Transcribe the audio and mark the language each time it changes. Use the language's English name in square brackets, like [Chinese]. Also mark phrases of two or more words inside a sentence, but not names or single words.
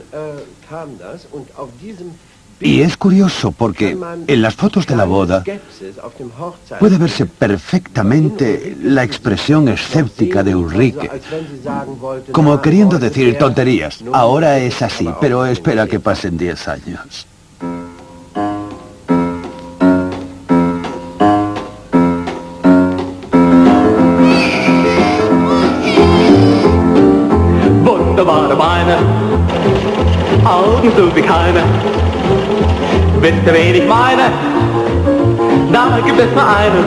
[Spanish] Y es curioso porque en las fotos de la boda puede verse perfectamente la expresión escéptica de Ulrike, como queriendo decir tonterías. Ahora es así, pero espera que pasen 10 años. [German] Wunderbare Beine, Augen so wie keine. Wisst ihr, wen ich meine? Da gibt es nur einen.